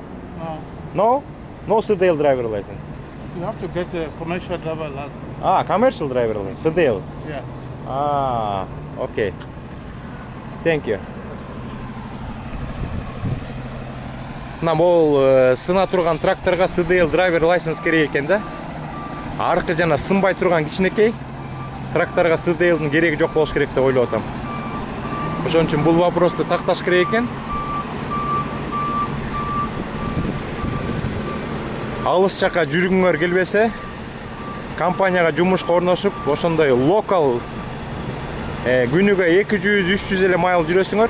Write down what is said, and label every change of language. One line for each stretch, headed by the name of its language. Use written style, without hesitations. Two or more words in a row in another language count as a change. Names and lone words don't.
English: No. No? No CDL driver license. You have to get a commercial driver license. Ah, commercial driver license, CDL. Yeah. Ah, okay. Thank you.
Kyrgyz: Мына бул сына турган тракторга
English: CDL driver license
Kyrgyz: керек экен да. Аркы жана сынбай турган кичинекей тракторга CDL-дин кереги жок болуш керек деп ойлоп атам. Ошон үчүн бул вопросту такташ керек экен. Алыс жакка жүргүңөр келбесе, компанияга жумушка орношуп, ошондой локал күнүгө 200-300 эле майл жүрөсүңөр.